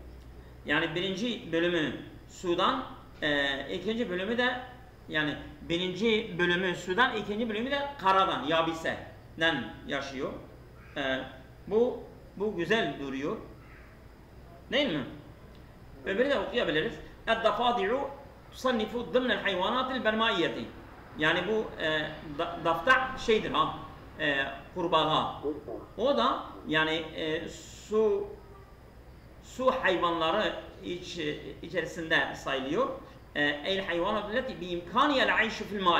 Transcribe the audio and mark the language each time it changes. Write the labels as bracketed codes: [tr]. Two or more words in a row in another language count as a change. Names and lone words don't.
[tr] Yani birinci bölümü sudan, ikinci bölümü de yani birinci bölümü sudan, ikinci bölümü de karadan, yabiseden yaşıyor. Bu güzel duruyor. Değil mi? Öbürü de okuyabiliriz. [ar] اَدَّفَاضِعُ تُصَنِّفُ ضِمْنَ الْحَيْوَانَاتِ الْبَرْمَائِيَّةِ. [tr] Yani bu dafta şeydir ha, kurbağa. O da yani su hayvanları içerisinde sayılıyor. [ar] الحيوانات التي بإمكانها العيش في الماء.